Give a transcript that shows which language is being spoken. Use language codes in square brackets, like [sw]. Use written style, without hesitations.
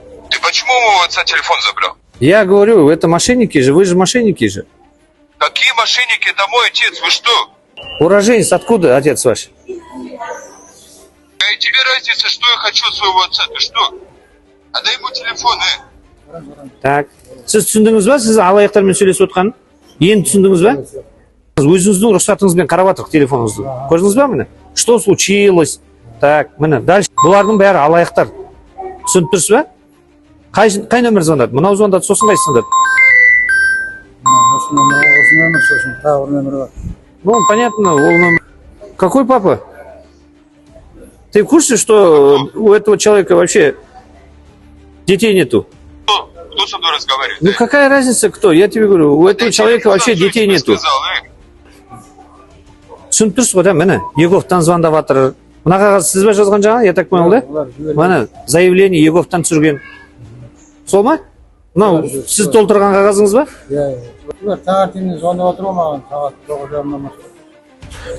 [ru] Ты почему у моего отца телефон забрал? Я говорю, это мошенники же, вы же мошенники же. Какие мошенники? Это мой отец, вы что? Уроженец, откуда отец ваш? Какая тебе разница, что я хочу от своего отца? Ты что? Отдай ему телефон, [kk] Так. Сіз түсіндіңіз ба? Сіз алаяқтармен сөйлесіп отқанын? Енді түсіндіңіз ба? Өзіңіздің рұқсатыңызбен қарап жатырық телефоныңызды. Көрдіңіз ба міне? [ru] Что случилось? Так, [kk] міне, [ru] дальше. [kk] Бұлардың бәрі алаяқтар. Түсініп тұрсыз ба? Қай нөмір звондады? Мынау звондады, сосын қайсы звондады? Осы номер, сосын тағы бір номер бар. [ru] Ну, понятно, [kk] ол номер. [ru] Какой папа? Ты в курсе, что у этого человека вообще детей нету? Кто со мной разговаривает? Ну, какая разница, кто? Я тебе говорю, у этого человека вообще детей нету. [kk] Түсініп тұрсыз ғой, да, міне, Еговтан звондап жатыр. Мына қағаз сіз бе жазған жаңа, [ru] я так понял, да? [kk] Міне, заявление Еговтан түсірген. Сол ма? Мынау сіз толтырған қағазыңыз ба? Иә. Таңертеңнен звондап отыр ғой маған, сағат 9:30-нан бастап.